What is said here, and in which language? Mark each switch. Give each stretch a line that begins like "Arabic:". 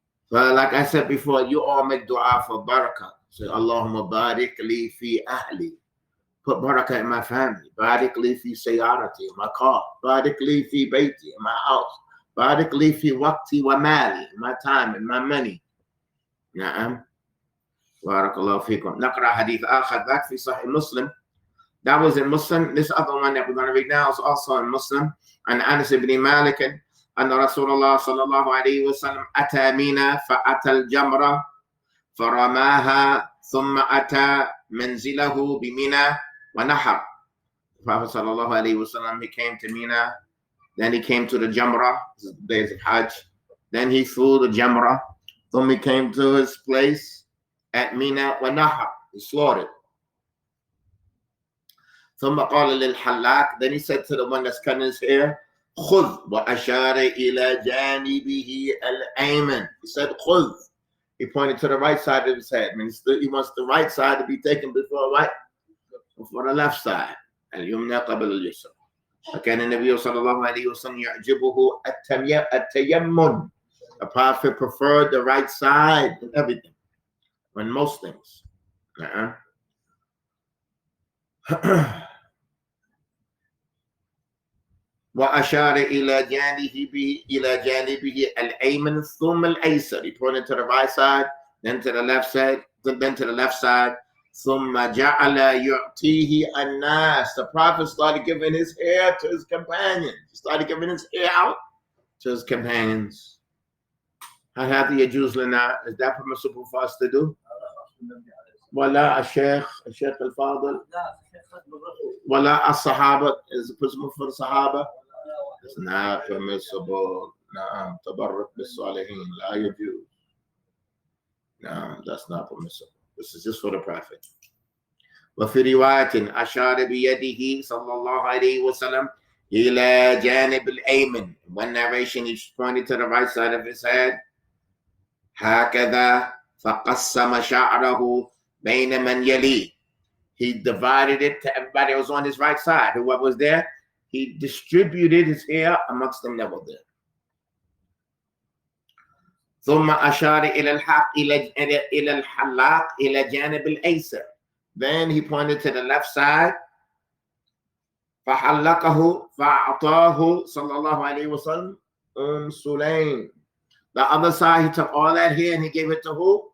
English: But like I said before, you all make dua for barakah. Say,
Arabic: Allahumma barik li fi ahli.
English: Put barakah in my family.
Arabic: Barik li fi sayyarati,
English: in my car.
Arabic: Barik li fi bayti,
English: in my house.
Arabic: Barik li fi waqti wa mali,
English: in my time and my money.
Arabic: نعم. بارك الله فيكم. نقرأ حديث آخر ذاك في صحيح مسلم.
English: That was in Muslim. This other one that we're going to read now is also in Muslim.
Arabic: And Anas ibn Malik, أن رسول الله صلى الله عليه وسلم أتى مينا فأتى الجمرة فرماها ثم أتى منزله بمينا ونحر.
English: Prophet sallallahu alaihi wasallam, he came to Mina, then he came to the Jamrah, the days of Hajj, then he threw the Jamrah, then he came to his place at Mina wa Nahar, he slaughtered.
Arabic: ثم قال للحلاق,
English: then he said to the one that's cutting his hair,
Arabic: خذ وأشار إلى جانبه الأيمن.
English: He said خذ. He pointed to the right side of his head. I mean, he wants the right side to be taken before the left side.
Arabic: اليمنى قبل اليسرى. فكان النبي صلى الله عليه وسلم يعجبه التيمم.
English: The Prophet preferred the right side in everything, in most things.
Arabic: وأشار إلى جانبه الأيمن ثم الأيسر.
English: He pointed to the right side, then to the left side, then to the left side.
Arabic: ثم جعل يعطيه الناس.
English: The Prophet started giving his hair to his companions. He started giving his hair out to his companions.
Arabic: هل هذه يجوز لنا?
English: Is that permissible for us to do?
Arabic: ولا الشيخ الفاضل ولا الصحابة?
English: Is it permissible for the Sahaba? It's not permissible.
Arabic: نعم تبرك بالصالحين لا يجوز.
English: No, that's not permissible. This is just for the Prophet.
Arabic: وفي رواية أشار بيده صلى الله عليه وسلم إلى جانب الأيمن.
English: One narration, he pointed to the right side of his head.
Arabic: هكذا فقسم شعره بين من يليه.
English: He divided it to everybody who was on his right side. Whoever was there, he distributed his hair amongst them that were there.
Arabic: ثم أشار إلى الحلاق إلى جانب الأيسر.
English: Then he pointed to the left side.
Arabic: فحلقه فأعطاه صلى الله عليه وسلم سليم.
English: The other side, he took all that hair and he gave it to who?